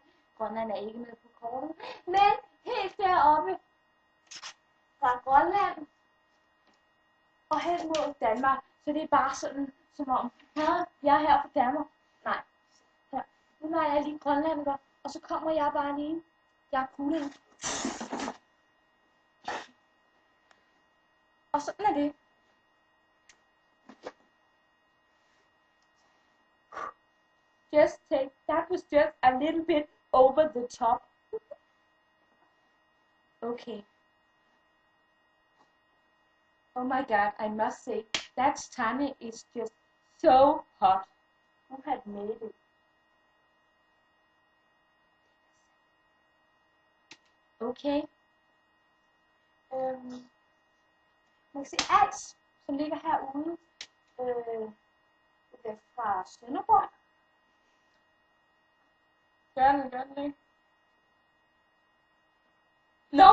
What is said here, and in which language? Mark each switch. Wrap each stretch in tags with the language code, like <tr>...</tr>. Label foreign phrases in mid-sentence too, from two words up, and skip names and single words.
<da>Grønland er ikke med på kortet, men helt deroppe fra Grønland og hen mod Danmark. Så det er bare sådan, som om, jeg er her fra Danmark. Nej, her. Nu er jeg lige grønlander, og så kommer jeg bare lige. Jeg er kuling. Og sådan er det.</da> <en>That was just a little bit over the top. Okay. Oh my god, I must say, that tummy is just so hot. Who had made it? Okay.</en> <da>Man kan se Als, som ligger herude fra Sønderborg. Gør den ikke? Nå!</da>